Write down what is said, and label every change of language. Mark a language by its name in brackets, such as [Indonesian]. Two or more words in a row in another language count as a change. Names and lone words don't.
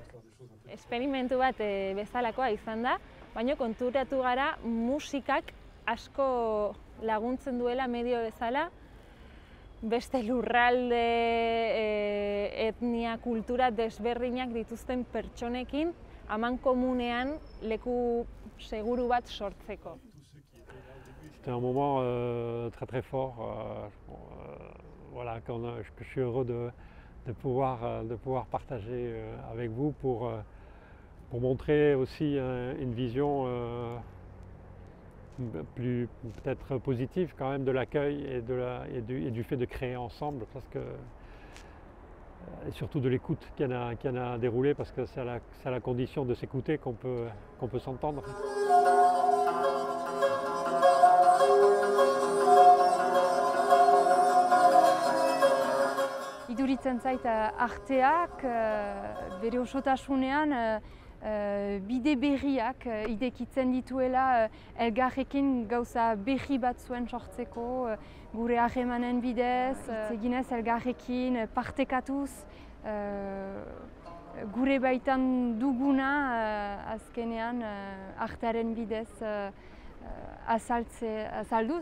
[Basque] Esperimentu bat bezalakoa izan da, baina konturatu gara musikak asko laguntzen duela medio bezala beste lurralde, etnia, kultura desberdinak dituzten pertsonekin amankomunean leku seguru bat sortzeko. [French] C'était un moment très très fort, voilà, que je suis heureux de pouvoir partager avec vous pour montrer aussi une vision plus peut-être positive quand même de l'accueil et du fait de créer ensemble, parce que, et surtout de l'écoute qui en a déroulé, parce que c'est à la condition de s'écouter qu'on peut s'entendre. [Basque] Iduritzen zait arteak bere osotasunean bide berriak idekitzen dituela elgarrekin gauza berri bat zuen sortzeko, gure harremanen bidez, eginez elgarrekin partekatuz, gure baitan duguna azkenean artearen bidez azalduz.